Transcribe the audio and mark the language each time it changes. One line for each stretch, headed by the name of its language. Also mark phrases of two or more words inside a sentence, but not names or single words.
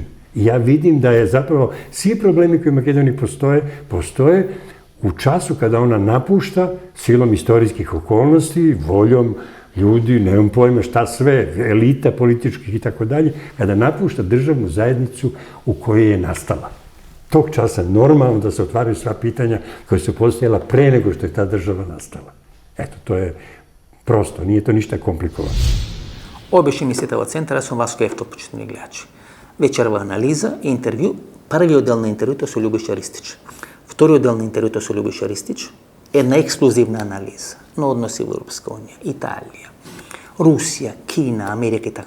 Serbian: Ja vidim da je zapravo svi problemi koji u Makedoniji postoje u času kada ona napušta silom istorijskih okolnosti, voljom ljudi, nemam pojma šta sve, elita političkih i tako dalje, kada napušta državnu zajednicu u kojoj je nastala. Tog časa normalno da se otvaraju sva pitanja koja su postojala pre nego što je ta država nastala. Eto, to je prosto, nije to ništa komplikovano.
Macedonian: Ovo беше емисијата во Центар, јас сум Васко Ефтов, почитувани гледачи. Вечерва анализа и интервју. Првиот дел на интервјуто со Љубиша Ристич. Вториот дел на интервјуто со Љубиша Ристич е една ексклузивна анализа на односи во Европска унија, Италија, Русија, Кина, Америка и така.